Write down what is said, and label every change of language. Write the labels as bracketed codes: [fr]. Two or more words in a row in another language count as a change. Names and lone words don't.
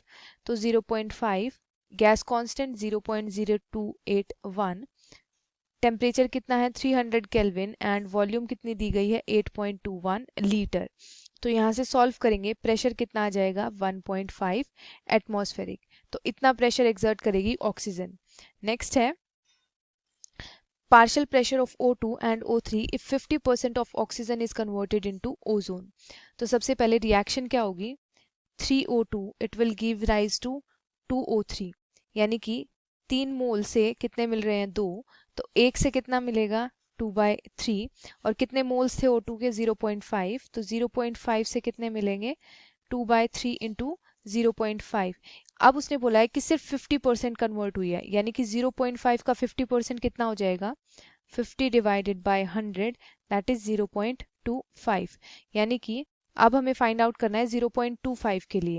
[hi] तो 0.5, [en] gas constant [hi] 0.0281, टेम्परेचर कितना है 300 [en] Kelvin and volume [hi] कितनी दी गई है 8.21 लीटर। तो यहाँ से सॉल्व करेंगे, प्रेशर कितना आ जाएगा 1.5 एटमॉस्फेरिक। तो इतना [en] pressure exert [hi] करेगी ऑक्सीजन। [en] नेक्स्ट है partial pressure of O2 and O3 if 50% of oxygen is converted into ozone। [hi] तो सबसे पहले रिएक्शन क्या होगी, [en] 3O2 it will give rise to 2O3, [hi] यानी कि 3 मोल से कितने मिल रहे हैं 2, तो एक से कितना मिलेगा 2/3, और कितने मोल्स थे O2 के 0.5, तो 0.5 से कितने मिलेंगे 2/3 इंटू 0.5। अब उसने बोला है कि सिर्फ 50% कन्वर्ट हुई है, यानी कि 0.5 का 50% कितना हो जाएगा 50 [en] divided by 100 that is 0.25, [hi] यानी कि अब हमें [en] find out [hi] करना है 0.25 के लिए।